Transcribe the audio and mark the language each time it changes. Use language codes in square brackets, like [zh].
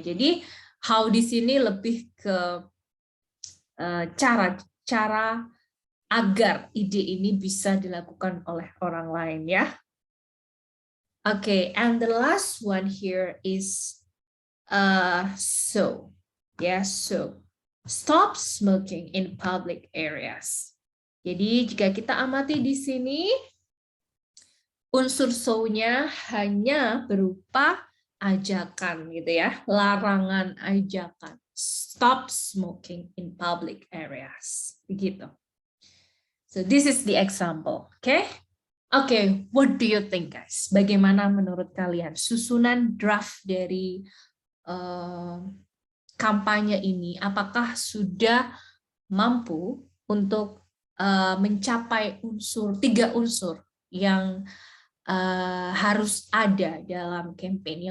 [id] Jadi, how di sini lebih ke cara agar ide ini bisa dilakukan oleh orang lain, ya. [en] Okay, and the last one here is so stop smoking in public areas. [id] Jadi jika kita amati di sini, unsur so-nya hanya berupa ajakan gitu ya, larangan ajakan. [en] Stop smoking in public areas. Begitu. So this is the example, okay? Okay, what do you think, guys? [id] Bagaimana menurut kalian susunan draft dari kampanye ini? Apakah sudah mampu untuk mencapai tiga unsur yang harus ada dalam campaign?